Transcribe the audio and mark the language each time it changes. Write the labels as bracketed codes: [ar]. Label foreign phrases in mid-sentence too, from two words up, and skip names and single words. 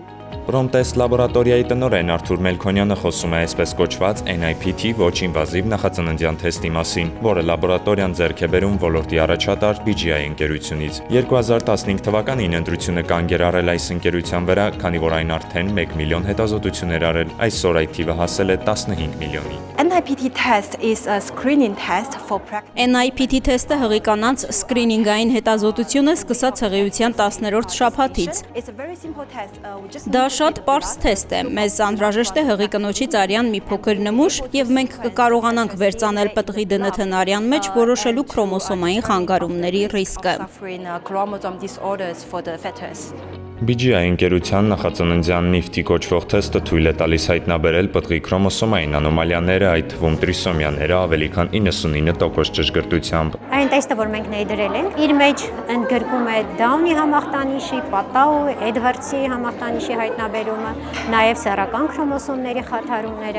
[hy] Պրոմտեստ լաբորատորիայի տնօրեն Արթուր Մելքոնյանը խոսում է այսպես կոչված NIPT ոչ ինվազիվ նախածննդյան թեստի մասին, որը լաբորատորիան ձեռք է բերում ոլորտի առաջատար BGI ընկերությունից։ 2015 թվականին ընտրությունը կանգ էր առել այս ընկերության վրա, քանի որ այն արդեն 1 միլիոն հետազոտություններ արել, այսօր այդ թիվը հասել է 15 միլիոնի։ [en] NIPT test is a screening test for [hy] NIPT թեստը հղի կանանց սկրինինգային հետազոտությունը սկսած հղիության 10-րդ շաբաթից։ [en] It's a very simple test. [hy] Դա շատ պարզ թեստ է։ Մեզ անհրաժեշտ է հղի կնոջից արյան մի փոքր նմուշ, եւ մենք կկարողանանք վերծանել պտղի ԴՆԹ-ն արյան մեջ, որոշելու քրոմոսոմային խանգարումների ռիսկը։ [en] Chromosome disorders for the fetus. [hy] BGI ընկերության նախածննդյան NIPT կոչվող թեստը թույլ է տալիս հայտնաբերել պտղի քրոմոսոմային անոմալիաները, այդ թվում տրիսոմիաները ավելի քան 99% ճշգրտությամբ։ Այն տեստը, որ մենք ներդրել ենք, իր մեջ ընդգրկում է Դաունի համախտանիշի, Պատաու, Էդվարդսի համախտանիշի հայտնաբերումը, նաև սեռական քրոմոսոմների խաթարումները։